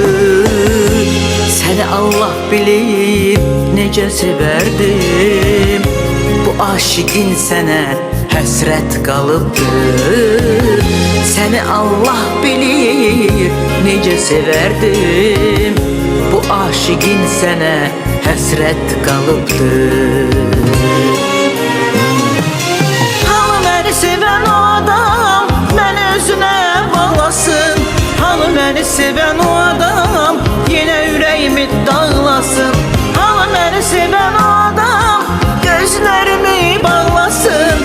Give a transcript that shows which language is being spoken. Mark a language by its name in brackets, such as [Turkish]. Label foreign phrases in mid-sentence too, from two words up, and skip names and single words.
[Turkish] Seni Allah bilir nece severdim, [Azerbaijani] bu aşıqin sənə həsrət qalıbdı. [Turkish] Seni Allah bilir nece severdim, [Azerbaijani] bu aşıqin sənə həsrət qalıbdı. [Turkish] Seven o adam beni özüne bağlasın. Halı beni seven o adam yine yüreğimi dağlasın. Halı beni seven o adam gözlerimi bağlasın.